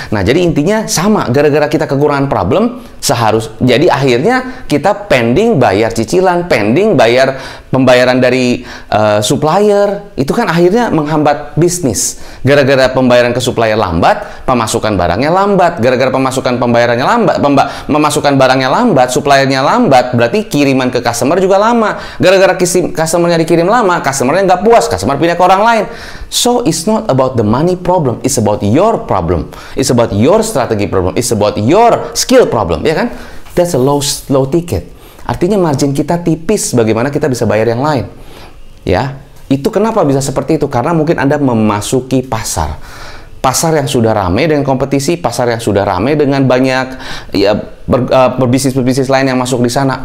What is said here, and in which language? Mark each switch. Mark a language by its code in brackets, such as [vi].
[id] Nah jadi intinya sama, gara-gara kita kekurangan problem, jadi akhirnya kita pending bayar cicilan, pending bayar pembayaran dari supplier, itu kan akhirnya menghambat bisnis. Gara-gara pembayaran ke supplier lambat, pemasukan barangnya lambat. Gara-gara pemasukan pembayarannya lambat, pemasukan barangnya lambat, suppliernya lambat, berarti kiriman ke customer juga lama. Gara-gara customernya dikirim lama, customernya nggak puas, customer pindah ke orang lain. [en] So it's not about the money problem, it's about your problem, it's about your strategy problem, it's about your skill problem, [id] ya kan? [en] That's a low ticket. [id] Artinya margin kita tipis, bagaimana kita bisa bayar yang lain, ya? Itu kenapa bisa seperti itu? Karena mungkin Anda memasuki pasar yang sudah ramai dengan kompetisi, pasar yang sudah ramai dengan banyak ya berbisnis lain yang masuk di sana.